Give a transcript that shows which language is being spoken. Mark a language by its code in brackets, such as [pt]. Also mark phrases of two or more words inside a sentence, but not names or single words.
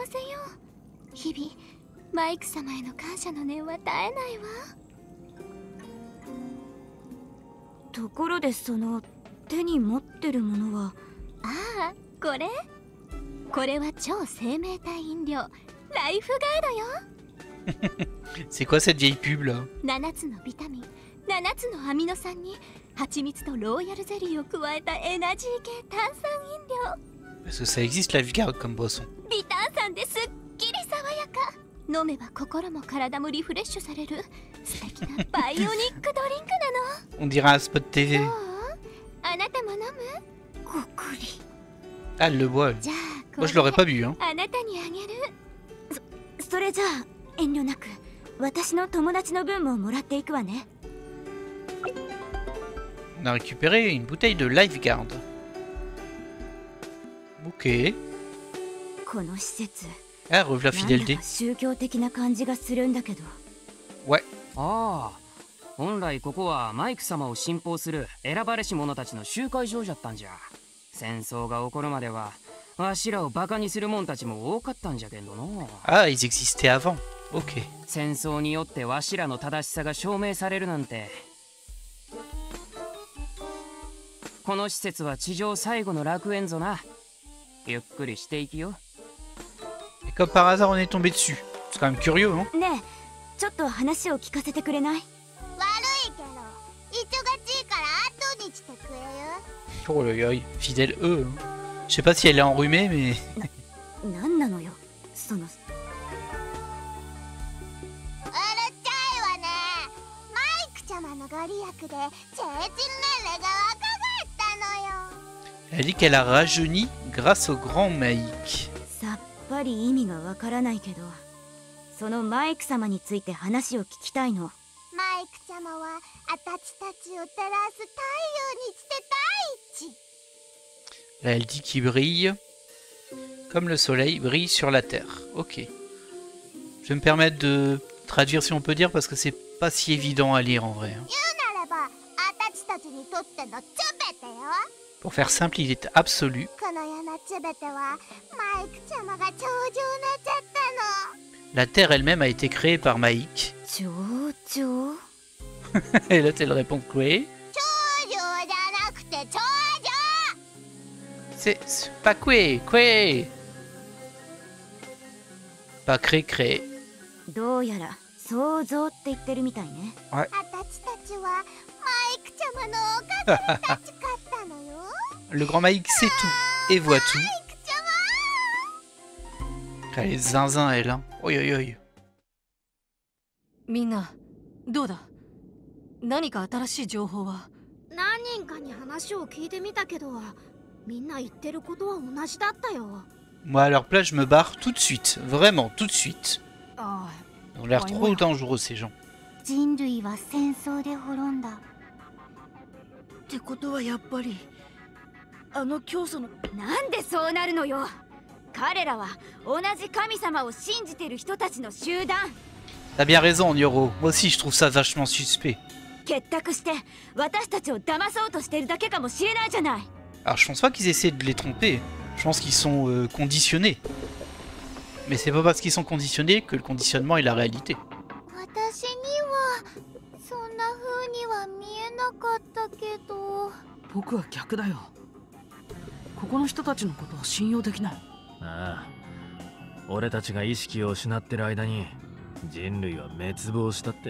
[ja] 日々マイク様への感謝の念は絶えないわ。ところでその手に持ってるものは？ああ、これは超生命体飲料ライフガードよ。 [fr] C'est quoi cette vieille pub là? [ja] 7 つのビタミン、7つのアミノ酸に蜂蜜とローヤルゼリーを加えたエナジー系炭酸飲料。 [fr] Parce que ça existe la Vigarde comme boisson. [ja] 微炭酸ですっきり爽やか。飲めば心も体もリフレッシュされる素敵なバイオニックドリンクなの。 [fr] On dirait un spot TV. [ja] あなたも飲む？ごくり。 [fr] Ah, elle le boit. Elle. [ja] じゃあ [fr] Moi je l'aurais pas bu hein. [ja] あなたにあげる。それじゃあ遠慮なく私の友達の分ももらっていくわね。 [fr] On a récupéré une bouteille de Lifeguard. Ok. [ja] この施設。 [fr] Ah, rev la [ja] なんだ [fr] fidélité. [ja] か宗教的な感じがするんだけど。 [fr] Ouais. [ja] ああ、本来ここはマイク様を信奉する選ばれし者たちの集会場じゃったんじゃ。戦争が起こるまではわしらをバカにする者たちも多かったんじゃけどの。 [fr] Ah, ils existaient avant. Ok. [ja] 戦争によってわしらの正しさが証明されるなんて。この施設は地上最後の楽園ぞな。ゆっくりしていきよ。 [fr] Et comme par hasard, on est tombé dessus. C'est quand même curieux, hein? [ja] ねえ、ちょっと話を聞かせてくれない？悪いけど忙しいから後にしてくれる？ [fr] Oh là là, fidèle eux. Hein. Je sais pas si elle est enrhumée, mais. [ja] なんなのよ、その。うるちゃいわね。マイクちゃまのご利益で成人年齢が若返ったのよ。 [fr] Elle dit qu'elle a rajeuni grâce au grand Maïk. [ja] さっぱり意味がわからないけど、そのマイク様について話を聞きたいの。マイクちゃまはあたちたちを照らす太陽にして第一。 [fr] Là, elle dit qu'il brille comme le soleil brille sur la terre. Ok. Je vais me permettre de traduire si on peut dire parce que c'est pas si évident à lire en vrai. Hein. [ja] 言うならばあたちたちにとってのすべてよ。 [fr] Pour faire simple, il est absolu. [ja] この世のすべてはマイクちゃまが頂上なっちゃったの。 [fr] La terre elle-même a été créée par Maïk. [ja] 頂上？ [fr] Et là, elle répond Kwe. [ja] 頂上じゃなくて頂上。 [fr] C'est pas Kwe, Kwe. Pas créé. [ja] どうやら想像って言ってるみたいね。あたちたちはマイクちゃまのおかげで立ち勝ったのよ。 [fr] Le grand Maïk sait tout et voit tout. [ja] マイクちゃま。 [fr] Elle est zinzin, elle. Hein. [ja] Oi, oi, oi. みんなどうだ？何か新しい情報は？何人かに話を聞いてみたけど、みんな言ってることは同じだったよ。 [fr] Moi, à leur place, je me barre tout de suite. Vraiment, tout de suite. [ja] あ [fr] Ils ont l'air trop dangereux, ces gens. [ja] 人類は戦争で滅んだ。ってことはやっぱりあの教祖の。なんでそうなるのよ。彼らは同じ神様を信じてる人たちの集団。 [fr] T'as bien raison, Nyoro. Moi aussi, je trouve ça vachement suspect. [ja] 結託して私たちを騙そうとしてるだけかもしれないじゃない。 [fr] Alors, je pense pas qu'ils essaient de les tromper. Je pense qu'ils sont conditionnés. Mais c'est pas parce qu'ils sont conditionnés que le conditionnement est la réalité. [ja] 私にはそんな風には見えなかったけど。僕は逆だよ。ここの人たちのことは信用できない。ああ、俺たちが意識を失ってる間に人類は滅亡したって？